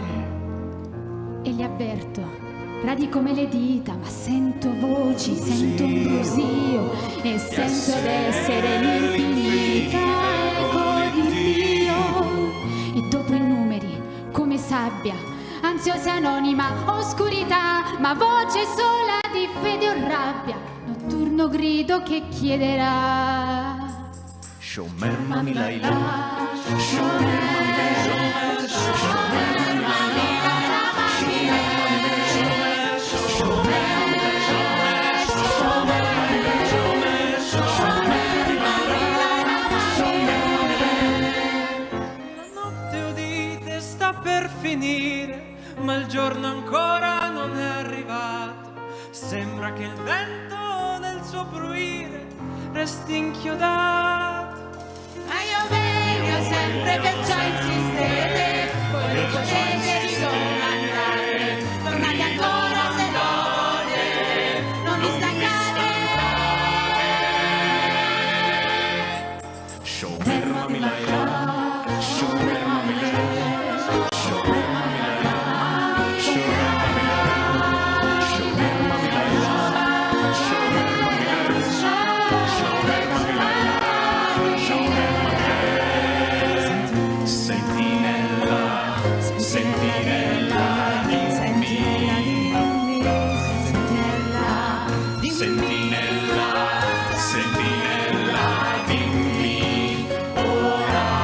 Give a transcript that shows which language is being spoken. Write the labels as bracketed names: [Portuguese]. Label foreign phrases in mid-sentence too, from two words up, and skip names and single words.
[Italian] E li avverto, radi come le dita, ma sento voci, sento un brusio e sento d'essere l'infinita eco di Dio. E dopo i numeri, come sabbia, ansiosa anonima, oscurità, ma voce sola di fede o rabbia, notturno grido che chiederà. [Hebrew] שומר מה מלילה, שומר מה מלילה, שומר מה מלילה, [Italian] la notte udite sta per finire, ma il giorno ancora non è arrivato. Sembra che il vento nel suo bruire resti inchiodato. Ma io vedo sempre perciò insistete, voi lo potete di domandare, tornate ancora se dovete, non vi stancate. [Hebrew] שומר מה מלילה, שומר מה מלילה, שומר מה מלילה, שומר מה מלילה, שומר מה מלילה, שומר מה מלילה, שומר מה מלילה, שומר מה מלילה. [Italian] Sentinella, sentinella, dimmi. Sentinella, sentinella, dimmi ora.